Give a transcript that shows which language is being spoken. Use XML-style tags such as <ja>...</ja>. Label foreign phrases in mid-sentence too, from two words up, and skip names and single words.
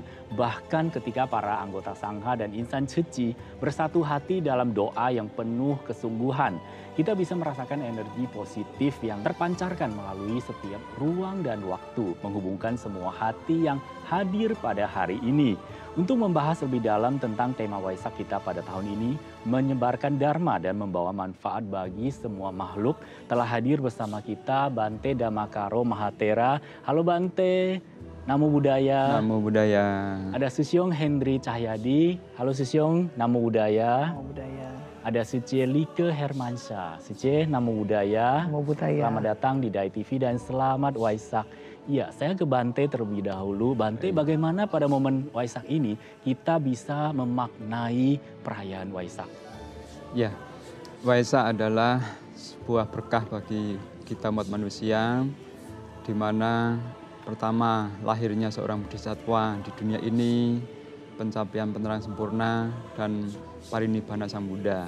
<id>Bahkan ketika para anggota sangha dan insan suci bersatu hati dalam doa yang penuh kesungguhan, kita bisa merasakan energi positif yang terpancarkan melalui setiap ruang dan waktu, menghubungkan semua hati yang hadir pada hari ini. Untuk membahas lebih dalam tentang tema Waisak kita pada tahun ini, menyebarkan Dharma dan membawa manfaat bagi semua makhluk, telah hadir bersama kita Bante Dhammakaro Mahatera. Halo Bante,</id> <pi>Namo Buddhaya. Namo Buddhaya.</pi> <id>Ada Susyong Hendri Cahyadi. Halo Susyong,</id> <pi>Namo Buddhaya. Namo Buddhaya.</pi> <id>Ada Suce Like Hermansyah.</id> <pi>Suce, Namo Buddhaya. Namo Buddhaya.</pi> <id>Selamat datang di Dai TV dan selamat Waisak. Iya, saya ke Bante terlebih dahulu. Bante, bagaimana pada momen Waisak ini kita bisa memaknai perayaan Waisak? Ya, Waisak adalah sebuah berkah bagi kita umat manusia, di mana pertama lahirnya seorang bodhisattva di dunia ini, pencapaian penerangan sempurna, dan parinibbana Sang Buddha.</id>